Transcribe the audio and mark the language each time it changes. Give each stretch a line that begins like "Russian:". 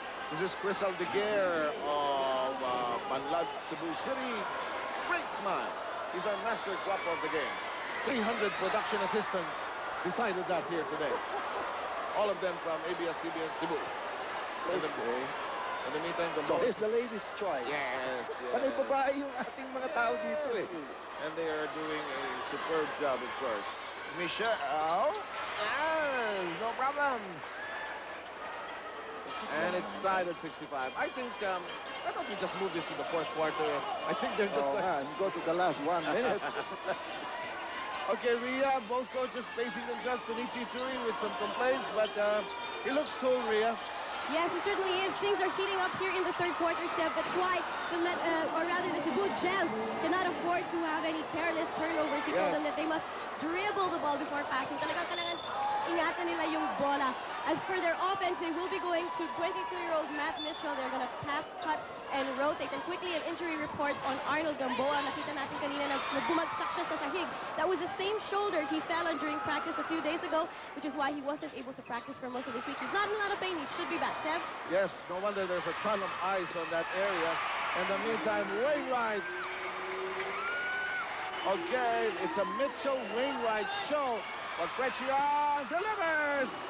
English: This is Chris Aldeguer of Banlad, Cebu City. Great smile. He's our master guapo of the game. 300 production assistants decided that here today. All of them from ABS-CBN Cebu. Okay. In the meantime, So here's the ladies' choice. Yes.
Filipino: Panay babae yung ating mga tao dito eh.
English: And they are doing a superb job, of course. Michelle, yes, no problem. And it's tied at 65. I think, why don't we just move this to the fourth quarter? I think they're just going to go to the last 1 minute. Okay, Rhea, both coaches facing themselves. Penichi Turi with some complaints, but he looks cool, Rhea. Yes, it certainly is. Things are heating up here in the third quarter, Sept. That's why, the Cebu Gems cannot afford to have any careless turnovers. He told them that they must dribble the ball before passing.
Filipino: Talagang kailangan ingatan nila yung bola.
English: As for their offense, they will be going to 22-year-old Matt Mitchell. They're going to pass, cut, and rotate. And quickly, an injury report on Arnold Gamboa.
Filipino: Nakita natin kanina na bumagsak siya sa sahig.
English: That was the same shoulder he fell on during practice a few days ago, which is why he wasn't able to practice for most of this week. He's not in a lot of pain. He should be back. Sev? Yes, no wonder there's a ton of ice on that area. In the meantime, Wainwright. Okay, it's a Mitchell-Wainwright show. But Frechion delivers!